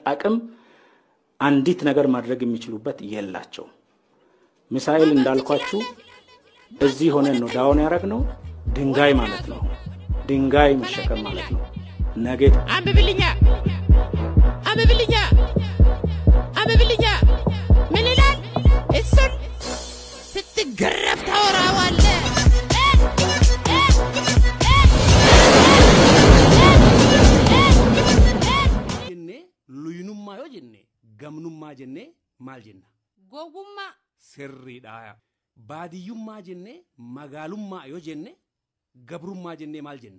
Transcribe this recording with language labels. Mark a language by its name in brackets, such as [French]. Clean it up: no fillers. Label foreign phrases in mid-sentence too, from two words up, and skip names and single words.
[Amharic] አቅም አንዲት ነገር ማድረግ የሚችሉበት የላቸው ሚሳኤል እንዳልኳችሁ እዚህ ሆነን ነው ዳውን ያረግነው ድንጋይ ማለት ነው ድንጋይ መሸከም ማለት ነው ነገ አንብብልኛ ምን ይላል እሱን ስትገረፍ ታወራዋለህ [Oromo] gamnummaa jenne maal jenna gowwummaa sirriidha baadiyyummaa jenne magaalummaa yoo jenne gabrummaa jenne maal jenna